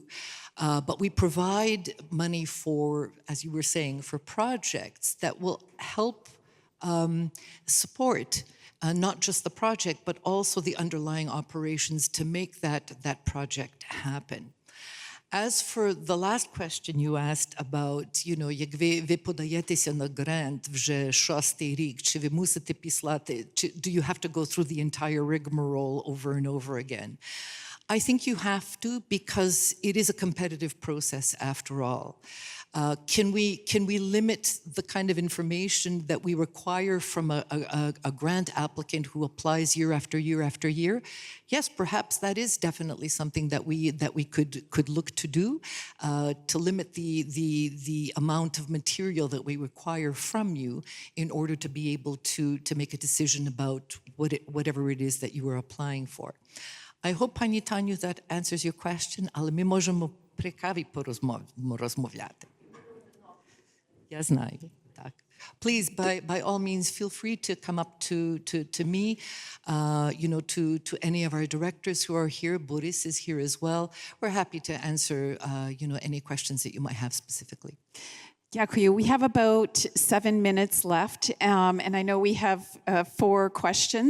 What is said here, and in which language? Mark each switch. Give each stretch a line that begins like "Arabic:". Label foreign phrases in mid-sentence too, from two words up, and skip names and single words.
English: But we provide money for, as you were saying, for projects that will help support not just the project, but also the underlying operations to make that project happen. As for the last question you asked about,
Ukrainian: як ви подаєтеся на грант вже 6-й рік, чи ви мусите післати,
English: do you have to go through the entire rigmarole over and over again? I think you have to, because it is a competitive process after all. Can we limit the kind of information that we require from a grant applicant who applies year after year after year? Yes, perhaps that is definitely something that we could look to do, to limit the amount of material that we require from you in order to be able to make a decision about whatever it is that you are applying for. I hope, Pani Taniu, that answers your question,
Polish: ale my możemy przy kawie porozmawiać. Ja знаю, tak.
English: Please, by all means, feel free to come up to me, to any of our directors who are here. Boris is here as well. We're happy to answer, any questions that you might have specifically.
Ukrainian: Дякую.
English: We have about 7 minutes left, and I know we have 4 questions.